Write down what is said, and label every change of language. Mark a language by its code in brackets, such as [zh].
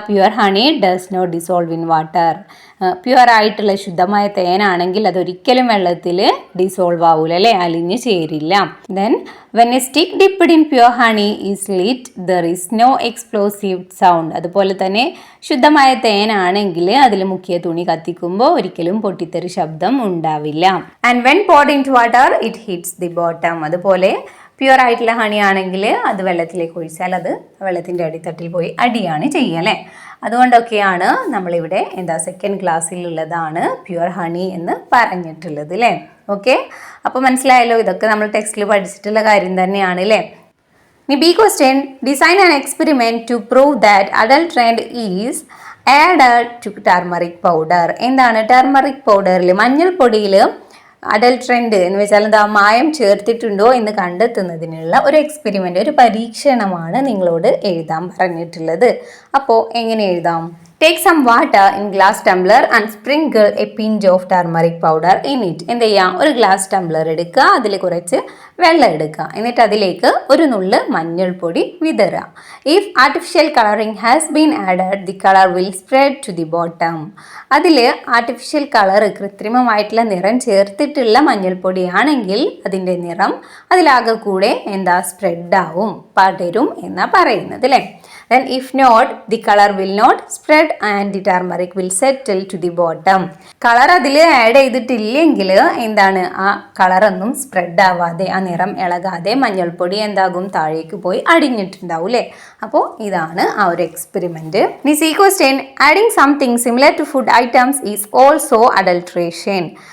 [en] Pure honey does not dissolve in water. [ml] Pure ആയിട്ടുള്ള ശുദ്ധമായ തേനാണെങ്കിൽ അതൊരിക്കലും വെള്ളത്തിൽ ഡിസോൾവ് ആവൂല അല്ലേ, അലിഞ്ഞ് ചേരില്ല. [en] Then when a stick dipped in pure honey is lit there is no explosive sound. [ml] അതുപോലെ തന്നെ ശുദ്ധമായ തേനാണെങ്കിൽ അതിൽ മുക്കിയ തുണി കത്തിക്കുമ്പോൾ ഒരിക്കലും പൊട്ടിത്തെറി ശബ്ദം ഉണ്ടാവില്ല. [en] And when poured into water it hits the bottom. [ml] അതുപോലെ പ്യുവർ ആയിട്ടുള്ള ഹണി ആണെങ്കിൽ അത് വെള്ളത്തിലേക്ക് ഒഴിച്ചാൽ അത് വെള്ളത്തിൻ്റെ അടിത്തട്ടിൽ പോയി അടിയാണ് ചെയ്യുക അല്ലേ. അതുകൊണ്ടൊക്കെയാണ് നമ്മളിവിടെ എന്താ സെക്കൻഡ് ക്ലാസ്സിലുള്ളതാണ് പ്യുവർ ഹണി എന്ന് പറഞ്ഞിട്ടുള്ളത് അല്ലേ. ഓക്കെ, അപ്പോൾ മനസ്സിലായല്ലോ. ഇതൊക്കെ നമ്മൾ ടെക്സ്റ്റിൽ പഠിച്ചിട്ടുള്ള കാര്യം തന്നെയാണ് അല്ലേ. [en] ഇനി B question, design an experiment to prove that adulterate is added to turmeric powder. എന്താണ്? [ml] ടർമറിക് പൗഡറിൽ മഞ്ഞൾപ്പൊടിയിൽ അഡൾട്രൻറ്റ് എന്ന് വെച്ചാൽ എന്താ? മായം ചേർത്തിട്ടുണ്ടോ എന്ന് കണ്ടെത്തുന്നതിനുള്ള ഒരു എക്സ്പെരിമെൻ്റ്, ഒരു പരീക്ഷണമാണ് നിങ്ങളോട് എഴുതാൻ പറഞ്ഞിട്ടുള്ളത്. അപ്പോൾ എങ്ങനെ എഴുതാം? [en] Take some water in glass tumbler and sprinkle a pinch of turmeric powder in it. [ml] എന്ത് ചെയ്യാം? ഒരു ഗ്ലാസ് ടംബ്ലർ എടുക്കുക, അതിൽ കുറച്ച് വെള്ളം എടുക്കുക, എന്നിട്ട് അതിലേക്ക് ഒരു നുള്ള് മഞ്ഞൾപ്പൊടി വിതറുക. [en] If artificial colouring has been added the colour will spread to the bottom. [ml] അതിൽ ആർട്ടിഫിഷ്യൽ കളർ, കൃത്രിമമായിട്ടുള്ള നിറം ചേർത്തിട്ടുള്ള മഞ്ഞൾപ്പൊടിയാണെങ്കിൽ അതിൻ്റെ നിറം അതിലാകെ കൂടെ എന്താ? സ്പ്രെഡ് ആവും, പടരും എന്നാ പറയുന്നത് അല്ലേ. [en] Then if not, the color will not spread and the turmeric will settle to the bottom. [ml] Colour അതിൽ ആഡ് ചെയ്തിട്ടില്ലെങ്കിൽ എന്താണ്? ആ കളറൊന്നും സ്പ്രെഡ് ആവാതെ, ആ നിറം ഇളകാതെ മഞ്ഞൾപ്പൊടി എന്താകും? താഴേക്ക് പോയി അടിഞ്ഞിട്ടുണ്ടാവും അല്ലേ. അപ്പോൾ ഇതാണ് ആ ഒരു എക്സ്പെരിമെൻറ്റ്. [en] ഇനി C question, adding something similar to food items is also adulteration.